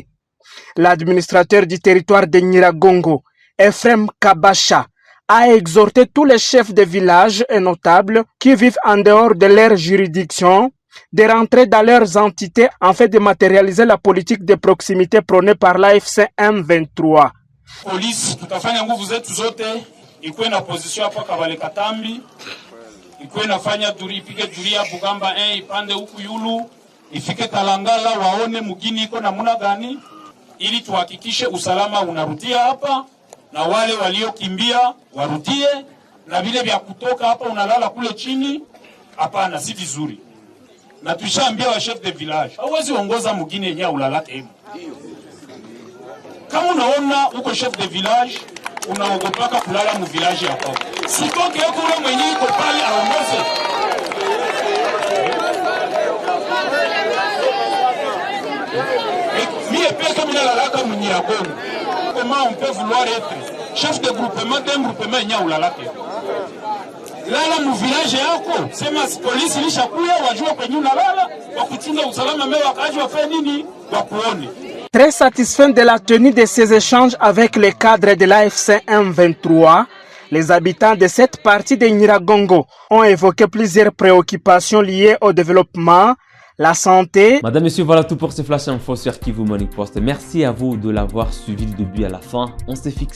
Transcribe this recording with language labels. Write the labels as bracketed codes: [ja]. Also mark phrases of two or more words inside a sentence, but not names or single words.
[fr] L'administrateur du territoire de Nyiragongo, Ephrem Kabacha, a exhorté tous les chefs de village et notables qui vivent en dehors de leur juridiction de rentrer dans leurs entités afin de matérialiser la politique de proximité prônée par l'AFC M23. [sw] Polisi tutafanya nguvu zetu zote ikuwe na position hapa Kabale Katambi, ikuwe nafanya ipige duria Bugamba ipande huku Yulu, ifike Kalangala waone mugini iko namna gani, ili tuhakikishe usalama unarudia hapa na wale waliokimbia warudie, na vile vya kutoka hapa unalala kule chini, hapana, si vizuri. Na tushaambia wa [fr] chef de village, [sw] hauwezi ongoza mugini yenyewe ulalake hemo. Kama unaona uko [fr] chef de village, [sw] unaogopaka kulala mu village yako. Sitoke yako ule mwenyewe iko pale aongoze. Mie peke mina lalaka mu Nyiragongo. [fr] Comment on peut vouloir être chef de groupement d'un groupement [sw] yenyewe ulalake? Lala mu village yako, sema polisi lishakuya wajua kwenye unalala, wakuchunga usalama mewa wakaji wafanye nini, wakuone. [fr] Très satisfait de la tenue de ces échanges avec les cadres de l'AFC M23, les habitants de cette partie de Nyiragongo ont évoqué plusieurs préoccupations liées au développement, la santé. Madame, Messieurs, voilà tout pour ce Flash Info sur Kivu Morning Post. Merci à vous de l'avoir suivi du début à la fin.